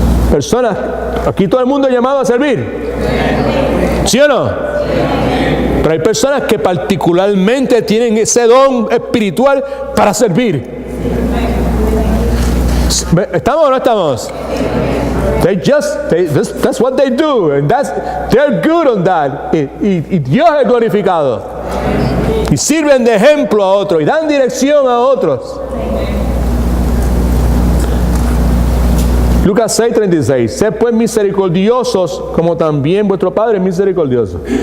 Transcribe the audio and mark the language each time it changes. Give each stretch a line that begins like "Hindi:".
Spanish: Personas, aquí todo el mundo es llamado a servir. ¿Sí o no? Pero hay personas que particularmente tienen ese don espiritual para servir. ¿Estamos o no estamos?
English: That's what they do, and they're good on that.
Spanish: Y Dios es glorificado. Y sirven de ejemplo a otros y dan dirección a otros. Lucas 6:36. Sed pues misericordiosos como también vuestro Padre es misericordioso.